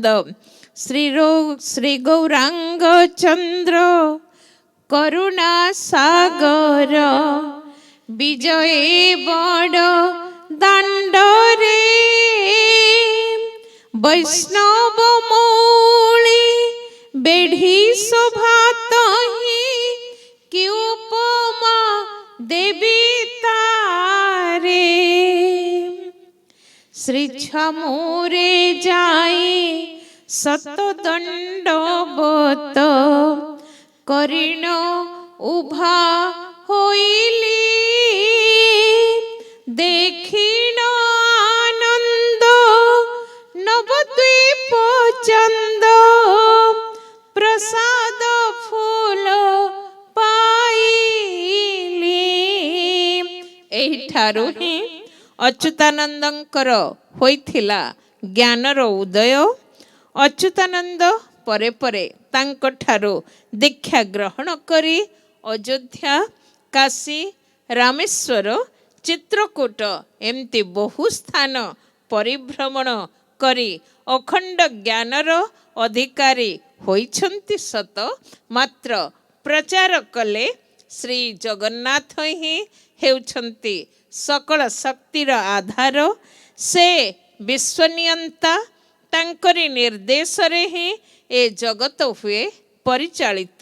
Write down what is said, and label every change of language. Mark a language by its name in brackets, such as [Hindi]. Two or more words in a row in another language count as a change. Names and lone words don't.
[Odia] ଶ୍ରୀ ଗୌରାଙ୍ଗ ଚନ୍ଦ୍ର କରୁଣା ସାଗର ବିଜୟ ବଡ଼ ଦାଣ୍ଡରେ ବୈଷ୍ଣବ ମୌଳି ବେଢ଼ି ଶୋଭା ତହିଁ କି ଉପମା ଦେବି ତାରେ। ଶ୍ରୀ ଛାମୁରେ ଯାଏ ସତ ଦଣ୍ଡବତ କରିଣ ଉଭା ହୋଇଲି। ଦେଖିଣ ଆନନ୍ଦ ନବଦ୍ୱୀପ ଚନ୍ଦ ପ୍ରସାଦ ଫୁଲ ପାଇଲି। ଏହିଠାରୁ ହିଁ ଅଚ୍ୟୁତାନନ୍ଦଙ୍କର ହୋଇଥିଲା ଜ୍ଞାନର ଉଦୟ। ଅଚ୍ୟୁତାନନ୍ଦ ପରେ ପରେ ତାଙ୍କଠାରୁ ଦୀକ୍ଷା ଗ୍ରହଣ କରି ଅଯୋଧ୍ୟା, କାଶୀ, ରାମେଶ୍ୱର, ଚିତ୍ରକୂଟ ଏମିତି ବହୁ ସ୍ଥାନ ପରିଭ୍ରମଣ କରି ଅଖଣ୍ଡ ଜ୍ଞାନର ଅଧିକାରୀ ହୋଇଛନ୍ତି ସତ, ମାତ୍ର ପ୍ରଚାର କଲେ ଶ୍ରୀ ଜଗନ୍ନାଥ ହିଁ ହେଉଛନ୍ତି ସକଳ ଶକ୍ତିର ଆଧାର। ସେ ବିଶ୍ୱନିୟନ୍ତା, ତାଙ୍କରି ନିର୍ଦ୍ଦେଶ ରେ ହିଁ ଏ ଜଗତ ହୁଏ ପରିଚାଳିତ।